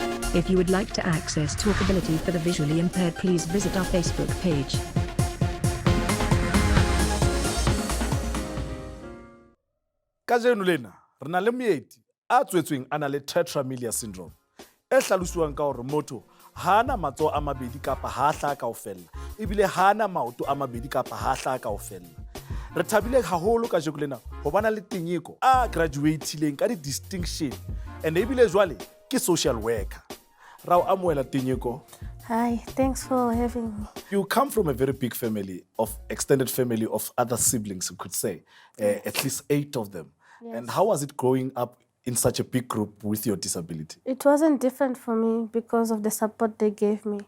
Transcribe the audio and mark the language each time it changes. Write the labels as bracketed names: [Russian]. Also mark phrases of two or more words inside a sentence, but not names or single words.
[English] If you would like to access TalkAbility for the visually impaired, please visit our Facebook page. [Southern Sotho] Kajeno lena re na le moeti a tswetsweng a na le [English] tetra-amelia syndrome [Southern Sotho] e hlaloswang ka hore motho ha ana matsoho a mabedi kapa ha a hlaha kaofela ebile ha ana maoto a mabedi kapa ha a hlaha kaofela. Re thabile haholo kajeno lena ho bana le Tinyiko a graduatileng ka di-distinction and ebile jwale ke [English] social worker. [Southern Sotho] Ra o amohela Tinyiko. [English] Hi, thanks for having me. You come from a very big family, of extended family of other siblings, you could say, at least 8 of them. Yes. And how was it growing up in such a big group with your disability? It wasn't different for me because of the support they gave me.